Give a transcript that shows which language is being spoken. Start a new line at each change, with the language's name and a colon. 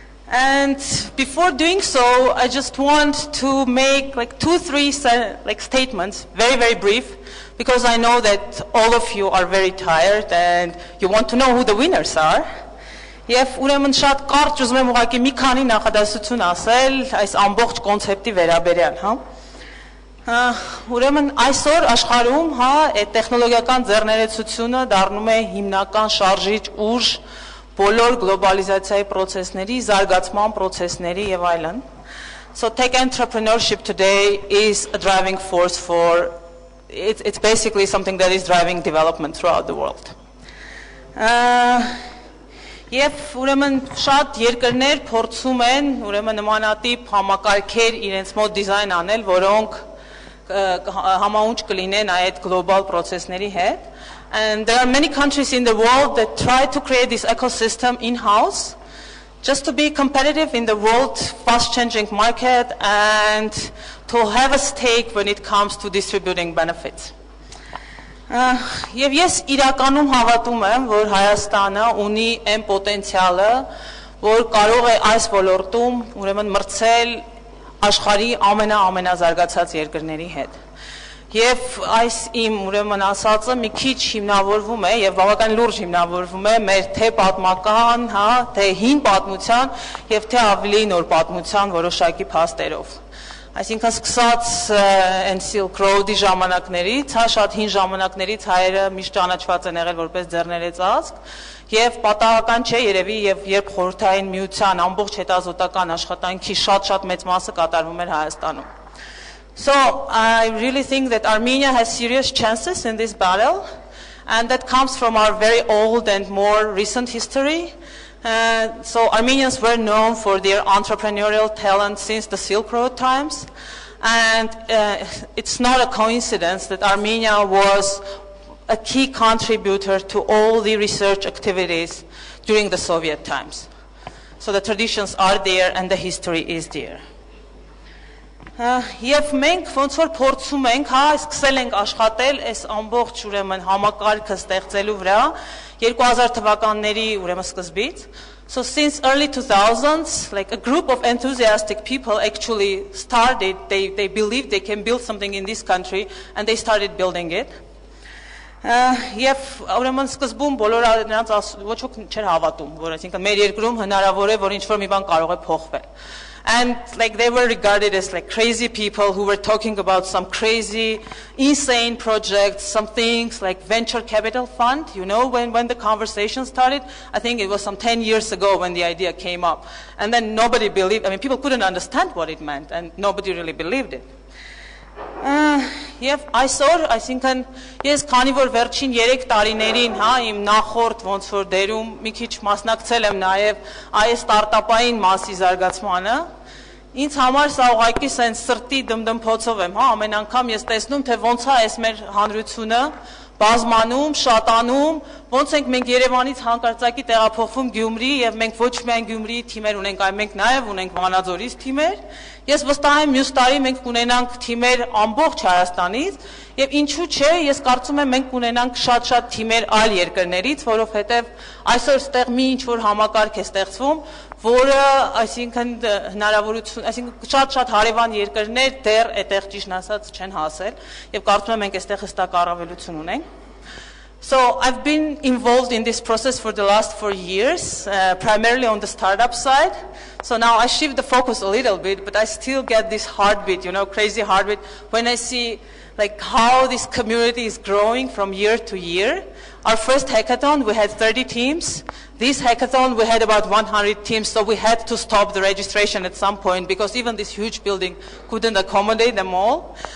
English: And before doing so, I just want to make like 2-3 statements, very, very brief, because I know that all of you are very tired and you want to know who the winners are.
Armenian: Եվ ուրեմն շատ կարճ ուզում եմ ուղղակի մի քանի նախադասություն ասել այս ամբողջ կոնցեպտի վերաբերյալ, հա։ Ուրեմն այսօր աշխարհում, հա, այդ տեխնոլոգիական ձեռներեցությունը դառնում է հիմնական շարժիչ ուժ բոլոր գլոբալիզացիայի process-ների, զարգացման process-ների եւ այլն.
English: So tech entrepreneurship today is a driving force for it's basically something that is driving development throughout the world.
Armenian: Եվ ուրեմն շատ երկրներ փորձում են ուրեմն նմանատիպ համակարգեր իրենց մոտ դիզայն անել, որոնք համաունչ կլինեն այդ global process-ների հետ.
English: And there are many countries in the world that try to create this ecosystem in-house just to be competitive in the world fast-changing market and to have a stake when it comes to distributing benefits.
Armenian: Եվ ես իրականում հավատում եմ, որ Հայաստանը ունի այն պոտենցիալը, որ կարող է այս ոլորտում ուրեմն մրցել աշխարհի ամենազարգացած երկրների հետ։ Եվ այս իմ ուրեմն ասածը մի քիչ հիմնավորվում է եւ բավական լուրջ հիմնավորվում է մեր թե պատմական, հա, թե հին պատմության եւ թե ավելի նոր պատմության որոշակի փաստերով։ Այսինքն սկսած այն Silk Road-ի ժամանակներից, հա, շատ հին ժամանակներից հայերը միշտ ճանաչված են եղել որպես ձեռներեցազգ եւ պատահական չէ երևի եւ երբ խորհրդային միության ամբողջ հետազոտական աշխատանքի շատ մեծ մասը կատարվում էր Հայաստանում։
English: So I really think that Armenia has serious chances in this battle, and that comes from our very old and more recent history. So Armenians were known for their entrepreneurial talent since the Silk Road times, and it's not a coincidence that Armenia was a key contributor to all the research activities during the Soviet times. So the traditions are there and the history is there.
Armenian: Եվ մենք ոնց որ փորձում ենք, հա, սկսել ենք աշխատել այս ամբողջ ուրեմն համակարգը ստեղծելու վրա 2000 թվականների ուրեմն սկզբից.
English: So since early 2000s, like a group of enthusiastic people actually started, they believed they can build something in this country and they started building it.
Armenian: Եվ ուրեմն սկզբում բոլորը նրանց ոչ ոք չէր հավատում, որ այսինքն մեր երկրում հնարավոր է, որ ինչ-որ մի բան կարող է փոխվել.
English: And like they were regarded as like crazy people who were talking about some crazy, insane projects, some things like venture capital fund. You know, when the conversation started, I think it was some 10 years ago when the idea came up. And then nobody believed, I mean, people couldn't understand what it meant and nobody really believed it.
Armenian: Եվ այսօր, այսինքն ես քանի որ վերջին 3 տարիներին, հա, իմ նախորդ ոնց որ դերում մի քիչ մասնակցել եմ նաև այս ստարտափային մասի զարգացմանը, ինձ համար սա ուղղակի սենց սրտի դմդմփոցով եմ, հա, ամեն անգամ ես տեսնում, թե ոնց է այս մեր հանրությունը բազմանում, շատանում, ոնց ենք մենք Երևանից հանկարծակի տեղափոխվում Գյումրի եւ մենք ոչ միայն Գյումրիի թիմեր ունենք, այլ մենք նաեւ ունենք Վանաձորից թիմեր։ Ես վստահ եմ մյուս տարի մենք կունենանք թիմեր ամբողջ Հայաստանից եւ ինչու՞ չէ, ես կարծում եմ մենք կունենանք շատ թիմեր այլ երկրներից, որովհետեւ այսօր ստեղ մի ինչ որ համակարգ է ստեղծվում, որը այսինքն հնարավորություն, այսինքն շատ հարևան երկրներ դեռ այդտեղ ճիշտ ասած չեն հասել եւ կարծում եմ մենք այստեղ հստակ առավելություն ունենք։
English: So I've been involved in this process for the last 4 years, primarily on the startup side. So now I shift the focus a little bit, but I still get this heartbeat, you know, crazy heartbeat when I see like how this community is growing from year to year. Our first hackathon, we had 30 teams. This hackathon, we had about 100 teams, so we had to stop the registration at some point because even this huge building couldn't accommodate them all.